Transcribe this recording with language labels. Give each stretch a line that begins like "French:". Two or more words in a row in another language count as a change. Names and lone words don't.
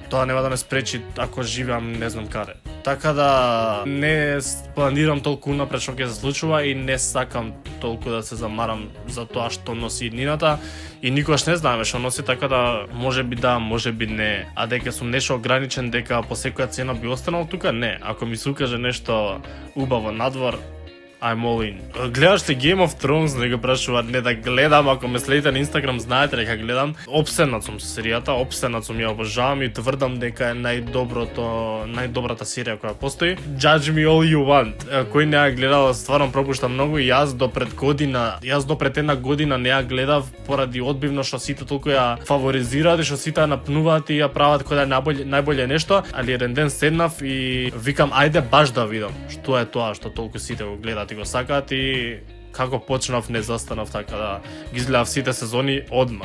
Macedonian: Тоа нема да ме спречи ако живеам не знам каде. Така да не планирам толку напред што ќе се случува и не сакам толку да се замарам за тоа што носи иднината и никогаш не знаеме што носи, така да можеби да, можеби не. А дека сум нешто ограничен дека по секоја цена би останал тука, не. Ако ми се укаже нешто убаво надвор,
English: I'm all in.
Macedonian: Гледаш ли Game of Thrones, не го прашуваат, не да гледам, ако ме следите на Instagram знаете дека гледам. Опсенат сум со серијата, опсенат сум, ја обожавам и тврдам дека е најдобрата серија која постои.
English: Judge me all you want.
Macedonian: Кој не ја гледал, стварно пропушта многу и јас до пред една година не ја гледав поради одбивно што сите толку ја фаворизираат и што сите ја напнуваат и ја прават кој да е најболje нешто, али еден ден седнав и викам ајде баш да видам што е тоа што толку сите го гледаат и го сакаат и како почнав не застанав, така да ги изгледав сите сезони одма.